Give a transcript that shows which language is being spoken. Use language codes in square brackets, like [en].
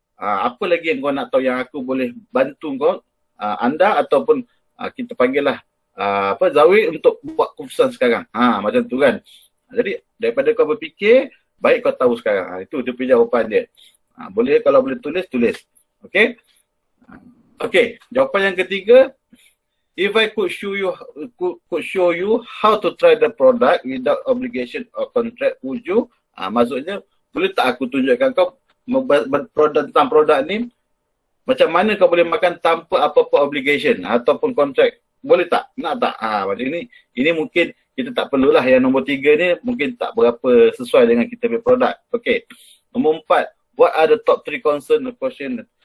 [ms] Apa lagi yang kau nak tahu yang aku boleh bantu kau, anda ataupun kita panggillah Zawi untuk buat keputusan sekarang. Macam tu kan. Jadi daripada kau berfikir, baik kau tahu sekarang. Itu dia punya jawapan dia. Boleh kalau boleh tulis. Okey. Okey, jawapan yang ketiga, [en] if I could show you how to try the product without obligation or contract, would you? [ms] Maksudnya, boleh tak aku tunjukkan kau tentang produk ni, macam mana kau boleh makan tanpa apa-apa obligation ataupun kontrak? Boleh tak? Nak tak? Macam ini mungkin kita tak perlulah. Yang nombor 3 ni mungkin tak berapa sesuai dengan kita punya produk. Okey. Nombor 4, [en] what are the top 3 concern or question?